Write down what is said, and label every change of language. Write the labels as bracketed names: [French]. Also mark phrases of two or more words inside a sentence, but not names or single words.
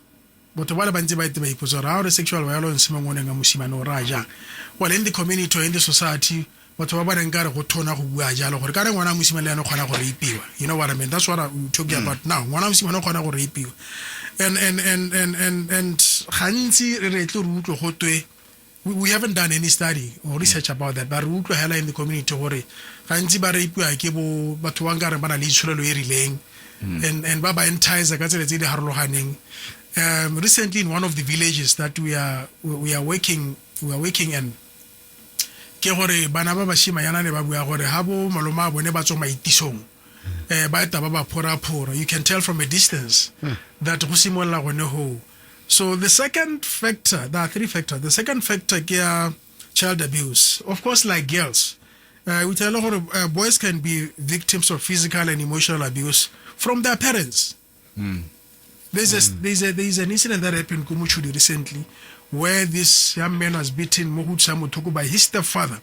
[English] But what about the sexual violence? Well, in the community or in the society, you know what I mean? That's what I'm talking about now. And we haven't done any study or research about that, but we [Tswana] utlwa [English] in the community [Tswana] gore gantsi ba rapiwa ke bo batho ba nkare ba na le itshulelo e rileng and ba ba entice ka tsela tse di harologaneng. [English] Recently in one of the villages that we are working in, [Tswana] ke gore bana ba bashimanyana ne ba bua gore ha bo maloma bone ba tswa maitisong ba eta ba ba phora, [English] you can tell from a distance that [Tswana] go simolla gone ho. [English] So the second factor, there are three factors. The second factor is child abuse. Of course, like girls, we tell a lot of boys can be victims of physical and emotional abuse from their parents. There's an incident that happened in Kumuchudi recently where this young man was beaten Mohutsa Mutoko by his stepfather.